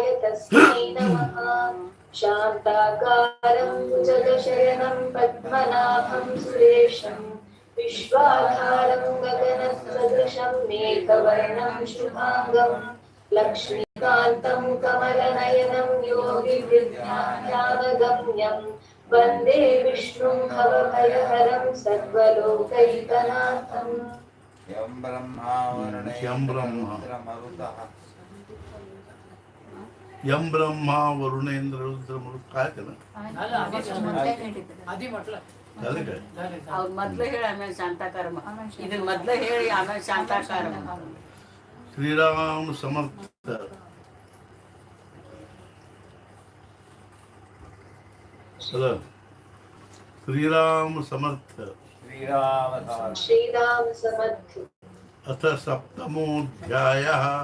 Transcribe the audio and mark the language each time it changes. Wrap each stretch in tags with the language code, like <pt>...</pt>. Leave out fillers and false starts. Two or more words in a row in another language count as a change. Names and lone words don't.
<sa>तस्मै नमः शान्ताकारं भुजगशयनं पद्मनाभं सुरेशं विश्वाधारं गगनसदृशं मेघवर्णं शुभाङ्गं लक्ष्मीकान्तं कमलनयनं योगिवृद्धाध्यानगम्यं वन्दे विष्णुं भवभयहरं सर्वलोकैकनाथम् यं ब्रह्मा वरुणेंद्र रुद्रमरुत</sa> <mr>काय केलं झालं काय</mr> <kn>ಅವ್ರ ಮೊದ್ಲು ಹೇಳಿ ಆಮೇಲೆ ಶಾಂತಾಕಾರ ಇದನ್ನ ಮೊದ್ಲು ಹೇಳಿ ಆಮೇಲೆ ಶಾಂತಾಕಾರ</kn> <mr>श्रीराम समर्थ चला श्रीराम समर्थ श्रीराम समर्थ</mr> <sa>अथ सप्तमोऽध्यायः</sa>